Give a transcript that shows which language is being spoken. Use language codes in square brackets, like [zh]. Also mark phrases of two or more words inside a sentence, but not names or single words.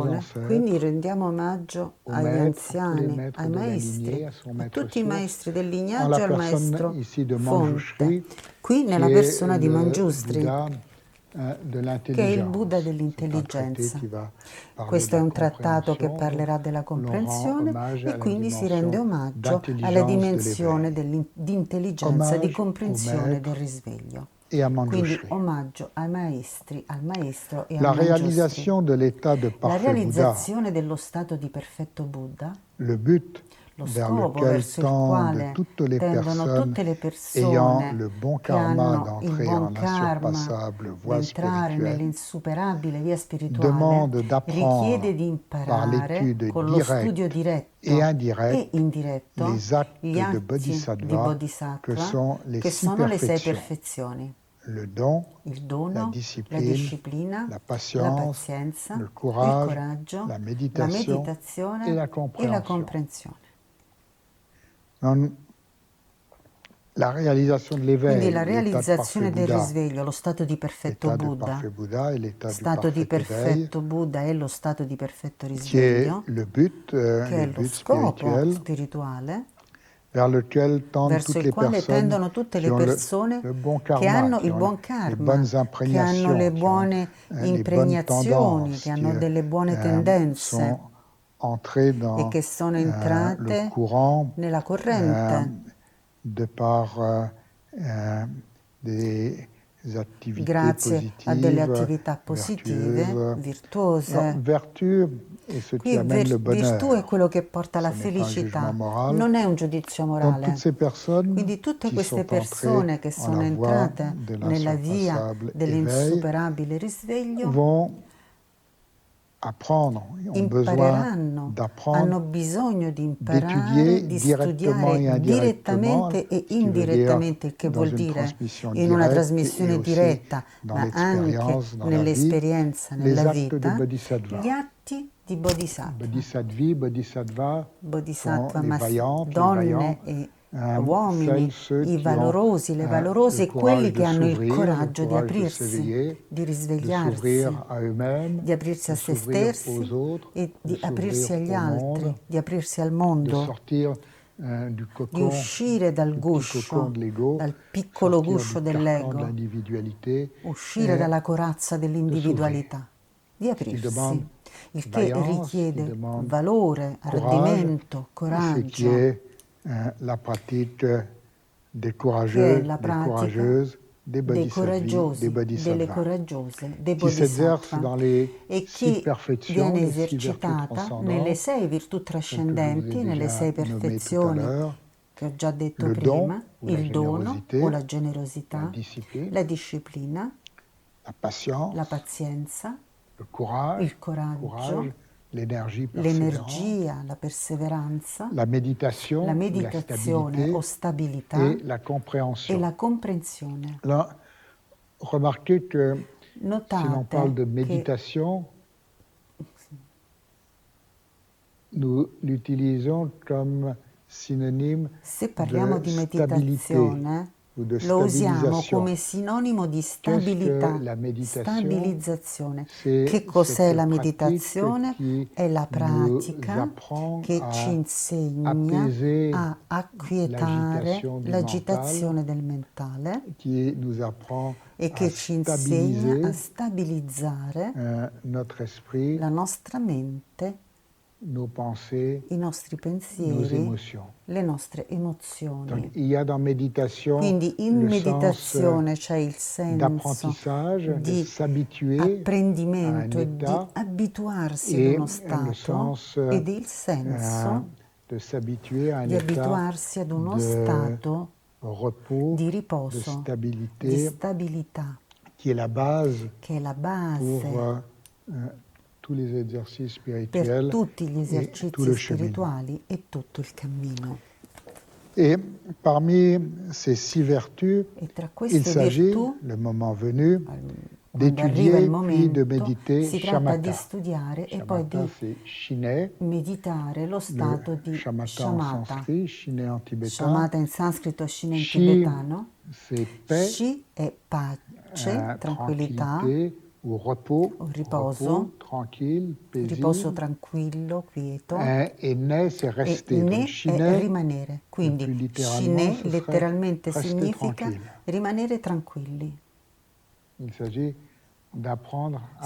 [it] autentificazione. Quindi [fr] ancêtres, [it] rendiamo omaggio [fr] aux [it] agli [fr] maîtres, à tous les [it] anziani, [fr] maîtres [it] ai [fr] de la [it] maestri, [fr] lignée, à son [it] a [fr] maître [it] tutti i [fr] source, [it] maestri del [fr] en [it] lignaggio [fr] la [it] e al [fr] personne [it] maestro [fr] ici de [it] fonte. [fr] Manjushri, Qui [it] qui nella [fr] est [it] persona di [fr] le [it] Mangiustri, [fr] Bouddha de [it] che è il Buddha [fr] l'intelligence. C'est un traité [it] dell'intelligenza. [fr] qui va parler de [it] Questo è [fr] la [it] un trattato che [fr] compréhension, [it] parlerà della [fr] où l'on rend [it] comprensione [fr] hommage [it] e [fr] à la [it] quindi si rende [fr] dimension [it] omaggio alla [fr] d'intelligence de [it] dimensione [fr] l'éveil. [it] di intelligenza, di [fr] Hommage au [it] comprensione del [fr] maître [it] risveglio. [fr] et à [it] Quindi [fr] Manjushri. [it] omaggio ai maestri, al maestro e a [fr] La [it] Mangiustri. [fr] réalisation de l'état de [it] La [fr] parfait Bouddha, [it] realizzazione dello stato di perfetto Buddha, [fr] le but [it] lo [fr] vers [it] scopo [fr] lequel [it] verso il [fr] tendent [it] quale [fr] toutes les [it] tendono [fr] personnes [it] tutte le [fr] ayant [it] persone [fr] le bon [it] che [fr] karma [it] hanno il [fr] d'entrer [it] buon [fr] en [it] karma [fr] insurpassable [it] di [fr] voie [it] entrare [fr] spirituelle, [it] nell'insuperabile via spirituale, [fr] demande d'apprendre [it] richiede di [fr] par [it] imparare [fr] l'étude [it] con lo studio [fr] directe [it] diretto [fr] et [it] e [fr] indirecte [it] indiretto [fr] les actes [it] gli [fr] de [it] atti di [fr] Bodhisattva que [it] Bodhisattva, [fr] sont les [it] che [fr] 6 [it] sono le 6 [fr] perfections. [it] perfezioni: [fr] Le don, [it] il [fr] la [it] dono, la [fr] discipline, [it] disciplina, [fr] la [it] la [fr] patience, [it] pazienza, [fr] le [it] il [fr] courage, [it] coraggio, [fr] la [it] la [fr] méditation et [it] meditazione [fr] la [it] e la [fr] compréhension. [it] comprensione. [fr] La réalisation de [it] Quindi [fr] l'éveil, [it] la [fr] l'état de parfait [it] realizzazione del [fr] Bouddha, [it] risveglio, lo stato di perfetto [fr] l'état de [it] Buddha, [fr] parfait Bouddha et l'état du [it] stato di [fr] parfait éveil, [it] perfetto Buddha è lo stato di perfetto [fr] qui est [it] risveglio, [fr] le but [it] che è lo scopo [fr] spirituel [it] spirituale [fr] vers lequel tendent [it] verso [fr] toutes [it] il [fr] les [it] quale [fr] personnes [it] tendono tutte [fr] qui [it] le [fr] ont [it] persone [fr] le bon [it] che [fr] karma, [it] hanno [fr] qui [it] il [fr] ont [it] buon [fr] les [it] karma, [fr] bonnes [it] che hanno le [fr] imprégnations, qui ont [it] buone [fr] les bonnes [it] impregnazioni, che [fr] tendances, qui [it] hanno delle buone tendenze [fr] sont entrés [it] e [fr] dans [it] che sono [fr] le [it] entrate [fr] courant [it] nella corrente [fr] de par des activités [it] grazie a delle [fr] positives, [it] attività positive, [fr] vertueuses. Alors, [it] virtuose. [fr] vertu est ce qui [it] Qui [fr] amène le [it] virtù è [fr] bonheur. [it] quello che porta alla [fr] Ce n'est pas un jugement [it] felicità, [fr] moral. [it] non è un giudizio [fr] Donc toutes [it] morale. [fr] ces personnes [it] Quindi tutte [fr] qui [it] queste [fr] sont entrées [it] persone che [fr] en [it] sono [fr] la voie [it] entrate [fr] de [it] nella via [fr] l'insurpassable éveil [it] dell'insuperabile risveglio [fr] vont apprendre, ont besoin [it] impareranno, [fr] d'apprendre, [it] hanno bisogno di [fr] d'étudier [it] imparare, di [fr] directement et [it] studiare [fr] indirectement, [it] direttamente e [fr] ce qui veut dire [it] indirettamente, il che [fr] dans [it] vuol [fr] une [it] dire [fr] transmission [it] in una [fr] directe et [it] trasmissione [fr] aussi [it] diretta, [fr] dans [it] ma anche [fr] l'expérience, dans la vie, [it] nell'esperienza, [fr] les [it] nella [fr] actes de [it] vita, [fr] Bodhisattva. [it] gli atti di Bodhisattva. [fr] Bodhisattvi, Bodhisattva sont [it] Bodhisattva, [fr] les vaillantes, les [it] donne [fr] vaillants, [it] e [fr] celles, [it] uomini, [fr] ceux [it] i [fr] qui ont [it] valorosi, le [fr] le [it] valorose e quelli [fr] courage de [it] che hanno il [fr] s'ouvrir, le [it] coraggio di [fr] courage de [it] aprirsi, [fr] s'éveiller, [it] di [fr] de [it] risvegliarsi, [fr] s'ouvrir à eux-mêmes, [it] di aprirsi [fr] de [it] a se [fr] s'ouvrir [it] stessi [fr] aux autres, [it] e [fr] de [it] di [fr] s'ouvrir [it] aprirsi agli [fr] au monde, [it] altri, di aprirsi al [fr] de [it] mondo, [fr] sortir du [it] di [fr] cocon, [it] uscire dal [fr] du petit cocon [it] guscio, [fr] de l'ego, [it] dal piccolo [fr] sortir [it] guscio [fr] du carcan de [it] dell'ego, [fr] l'individualité, [it] uscire [fr] et [it] dalla corazza [fr] de s'ouvrir. [it] dell'individualità, di [fr] Ce qui demande [it] aprirsi, il che [fr] vaillance, qui [it] richiede [fr] demande [it] valore, [fr] courage, [it] ardimento, [fr] et ce qui [it] coraggio, [fr] est la pratique des [it] che è [fr] courageux, [it] la [fr] des [it] pratica [fr] courageuses, des [it] dei [fr] bodhisattvas, des [it] coraggiosi, delle [fr] bodhisattvas, [it] coraggiose, dei [fr] qui s'exercent [it] bodhisattva, [fr] dans les [it] e [fr] 6 [it] chi [fr] perfections, [it] viene [fr] les 6 vertus [it] esercitata nelle [fr] transcendantes, [it] 6 virtù [fr] celles que je vous ai [it] trascendenti, nelle [fr] déjà [it] 6 [fr] nommées tout à [it] perfezioni [fr] l'heure, [it] che ho già detto [fr] le don [it] prima, [fr] ou la [it] il dono o [fr] générosité, [it] la [fr] la [it] generosità, [fr] discipline, [it] la disciplina, [fr] la [it] la [fr] patience, [it] pazienza, [fr] le courage, [it] il coraggio, [fr] l'énergie persévérante, [it] l'energia, la perseveranza, [fr] la [it] la [fr] méditation, ou la [it] meditazione [fr] stabilité [it] o stabilità [fr] et la [it] e [fr] compréhension. [it] la comprensione. [fr] Là, remarquez que si l'on parle de [it] Notate che [fr] méditation, nous l'utilisons comme synonyme [it] se parliamo [fr] de [it] di [fr] stabilité [it] meditazione, [fr] ou de [it] lo usiamo [fr] stabilisation. [it] come sinonimo di [fr] Qu'est-ce que [it] stabilità, [fr] la méditation? [it] stabilizzazione. [fr] C'est [it] Che cos'è [fr] cette [it] la [fr] pratique [it] meditazione? [fr] qui [it] È la [fr] nous [it] pratica [fr] apprend [it] che ci [fr] à [it] insegna [fr] apaiser [it] a acquietare [fr] l'agitation du [it] l'agitazione [fr] mental, [it] del mentale [fr] qui nous apprend [it] e [fr] à [it] che ci insegna a [fr] stabiliser [it] stabilizzare [fr] notre esprit, [it] la nostra mente, [fr] nos pensées, [it] i nostri [fr] nos [it] pensieri, [fr] émotions. [it] le nostre [fr] Donc, [it] emozioni. [fr] il y a dans méditation [it] Quindi in [fr] le sens [it] meditazione c'è il senso [fr] d'apprentissage, de [it] di [fr] s'habituer à un [it] apprendimento e di [fr] état, [it] abituarsi ad [fr] et [it] uno [fr] le [it] stato [fr] sens [it] ed il senso [fr] de s'habituer à un [it] di [fr] état [it] abituarsi ad uno [fr] de [it] stato [fr] repos, [it] di [fr] de [it] riposo, di [fr] stabilité, [it] stabilità, [fr] qui est la base [it] che è la [fr] pour [it] base [fr] tous les exercices [it] per [fr] spirituels [it] tutti gli [fr] et tout [it] esercizi [fr] le cheminement. [it] spirituali e tutto il cammino. [fr] Et parmi ces 6 vertus, [it] E tra [fr] il [it] queste [fr] s'agit, [it] virtù, [fr] le moment venu, [it] quando arriva il [fr] d'étudier puis de [it] momento, [fr] méditer [it] si tratta di [fr] shamatha. [it] studiare e poi [fr] Shamatha, [it] di [fr] c'est Shinai. [it] meditare lo [fr] Le [it] stato di [fr] shamatha en [it] shamatha. [fr] sanskrit, Shinai en tibétain. [it] Shamatha in sanscrito, Shina in [fr] Shi, [it] tibetano. [fr] c'est paix, [it] Shi è pace, tranquillità, [fr] tranquillité ou repos, [it] o riposo, [fr] repos tranquille, [it] riposo [fr] paisible. [it] tranquillo, quieto. [fr] Et ne, c'est [it] E [fr] rester. Donc [it] ne è [fr] Shinai, [it] rimanere. [fr] plus [it] Quindi [fr] littéralement, [it] shine [fr] ce serait [it] letteralmente [fr] rester [it] significa [fr] tranquille. [it] rimanere tranquilli. [fr] Il s'agit d'apprendre [it] Si